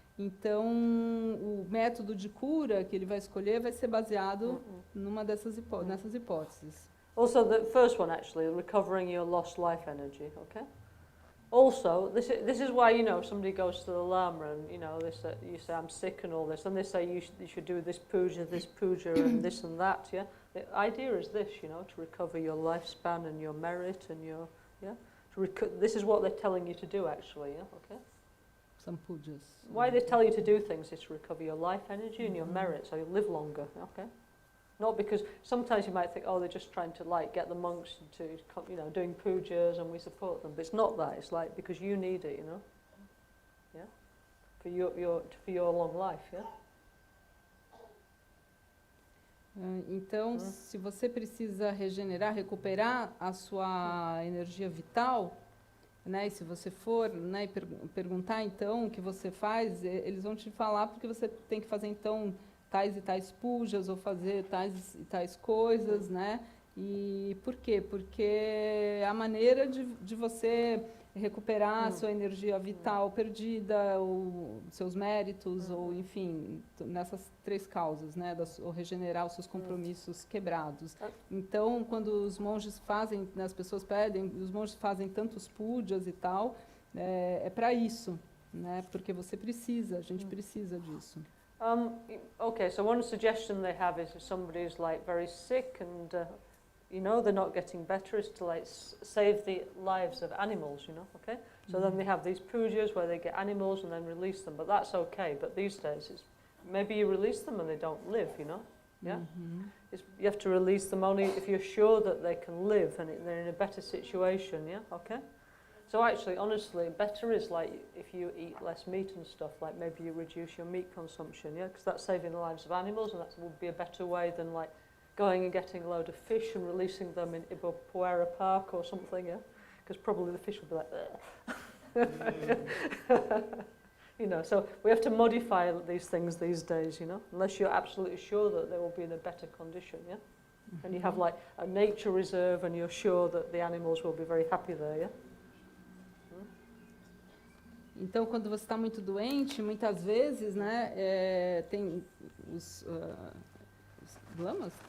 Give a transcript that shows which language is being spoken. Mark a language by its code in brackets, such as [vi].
[pt] Então, o método de cura que ele vai escolher vai ser baseado nessas hipóteses. [en] Also, the first one, actually, recovering your lost life energy, okay? Also, this is why, you know, somebody goes to the Lama and, you know, you say, I'm sick and all this, and they say you should do this puja, and this and that, yeah? The idea is this, you know, to recover your lifespan and your merit and your, yeah? This is what they're telling you to do, actually, yeah, okay? Some pujas. Why they tell you to do things is to recover your life energy and your merit, so you live longer, okay? Not because, sometimes you might think, oh, they're just trying to, like, get the monks to, you know, doing pujas and we support them, but it's not that, it's like, because you need it, you know? Yeah? For your long life, yeah? [pt] Então, se você precisa recuperar a sua energia vital, né, e se você for, né, perguntar, então, o que você faz, eles vão te falar porque você tem que fazer, então, tais e tais pujas, ou fazer tais e tais coisas, né? E por quê? Porque a maneira de você recuperar a sua energia vital perdida, ou seus méritos, ou enfim, nessas 3 causas, né? Ou regenerar os seus compromissos quebrados. Então, quando os monges fazem, né, as pessoas pedem, os monges fazem tantos pujas e tal, é para isso, né? Porque você precisa, a gente precisa disso. [en] Okay, so one suggestion they have is if somebody's like very sick and you know they're not getting better, is to like save the lives of animals, you know, okay? So then they have these pujas where they get animals and then release them, but that's okay. But these days, it's maybe you release them and they don't live, you know, yeah? You have to release them only if you're sure that they can live and they're in a better situation, yeah, okay? So actually, honestly, better is like if you eat less meat and stuff, like maybe you reduce your meat consumption, yeah? Because that's saving the lives of animals, and that would be a better way than like going and getting a load of fish and releasing them in Ibirapuera Park or something, yeah? Because probably the fish will be like, you know, so we have to modify these things these days, you know, unless you're absolutely sure that they will be in a better condition, yeah? And you have like a nature reserve and you're sure that the animals will be very happy there, yeah? [pt] Então, quando você está muito doente, muitas vezes, né, tem os lamas?